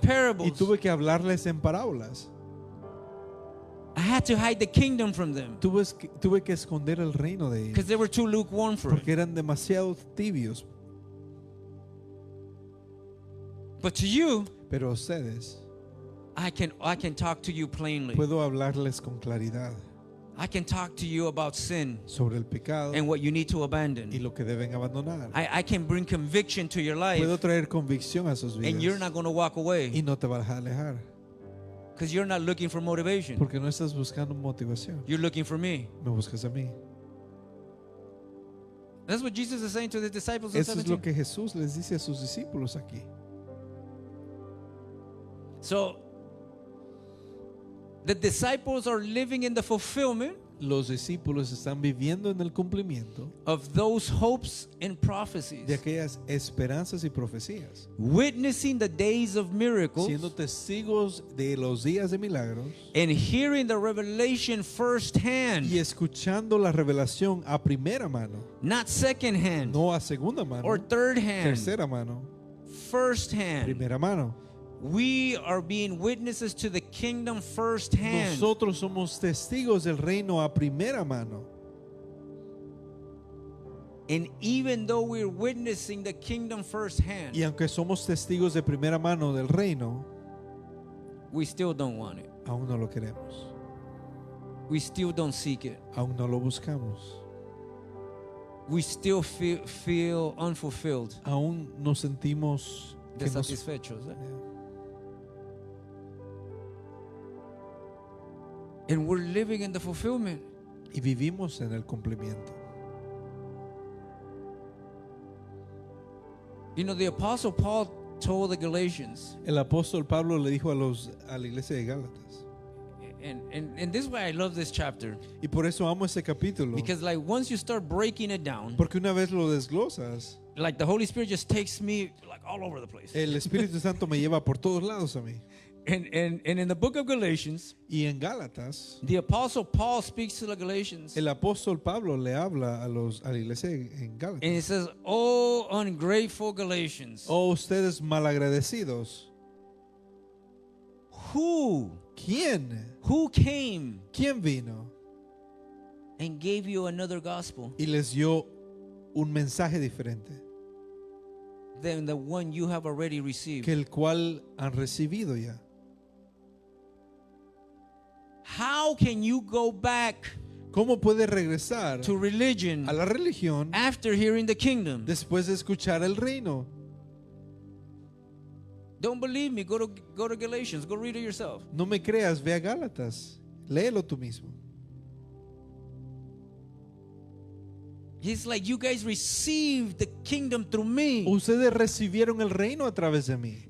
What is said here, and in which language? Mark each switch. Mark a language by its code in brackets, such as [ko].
[es] y [en] parables. [es] tuve que hablarles en parábolas. [en] I had to hide the kingdom from them [es] Tuve que esconder el reino de ellos [en] because they were too lukewarm for it. [es] porque eran demasiado tibios. [en] But to you, [es] Pero a ustedes [en] I can talk to you plainly. [es] puedo hablarles con claridad [en] I can talk to you about sin [es] sobre el pecado [en] and what you need to [es] y [en] abandon. [es] lo que deben abandonar. [en] I can bring conviction to your life, [es] Puedo traer convicción a sus [en] and you're [es] vidas [en] not going to walk away [es] y no te vas a alejar [en] because you're not looking for motivation. [es] porque no estás buscando motivación. [en] You're looking for me. [es] Me buscas a mí. [en] That's what Jesus is saying to the disciples in [es] Eso es lo [en] 17. [es] que Jesús les dice a sus discípulos aquí. [en] So the disciples are living in the fulfillment [es] Los discípulos están viviendo en el cumplimiento [en] of those hopes and prophecies, [es] de aquellas esperanzas y profecías, [en] witnessing the days of miracles [es] siendo testigos de los días de milagros [en] and hearing the revelation firsthand, [es] y escuchando la revelación a primera mano, [en] not second hand [es] no a segunda mano, [en] or third hand, [es] tercera mano, [en] first hand. [es] primera mano. [en] We are being witnesses to the kingdom firsthand. [es] Nosotros somos testigos del reino a primera mano. [en] And even though we're witnessing the kingdom firsthand, [es] Y aunque somos testigos de primera mano del reino, [en] we still don't want it. [es] aún no lo queremos, [en] We still don't seek it. [es] aún no lo buscamos, [en] We still feel unfulfilled, [es] aún nos sentimos que nos- desatisfechos. [en] And we're living in the fulfillment. [es] y vivimos en el cumplimiento. [en] You know, the Apostle Paul told the Galatians, [es] El apóstol Pablo le dijo a la iglesia de Gálatas, [en] and this is why I love this chapter, [es] y por eso amo ese capítulo, [en] because like once you start breaking it down, [es] porque una vez lo desglosas, [en] like the Holy Spirit just takes me like all over the place. [es] el Espíritu Santo me lleva por todos lados a mí. [en] And in the book of Galatians, [es] Y en Gálatas, [en] the Apostle Paul speaks to the Galatians, [es] el apóstol Pablo le habla a la iglesia en Gálatas. [en] and he says, "Oh, ungrateful Galatians, [es] Oh, ustedes malagradecidos. [en] who came [es] ¿Quién vino [en] and gave you another gospel [es] y les dio un mensaje diferente [en] than the one you have already received?" [es] que el cual han recibido ya? [en] How can you go back [es] ¿Cómo puede regresar [en] to religion [es] a la religión [en] after hearing the kingdom? [es] después de escuchar el reino? [en] Don't believe me? Go to Galatians. Go read it yourself. [es] No me creas, ve a Gálatas, léelo tú mismo. [en] He's like, you guys received the kingdom through me. [es] Ustedes recibieron el reino a través de mí.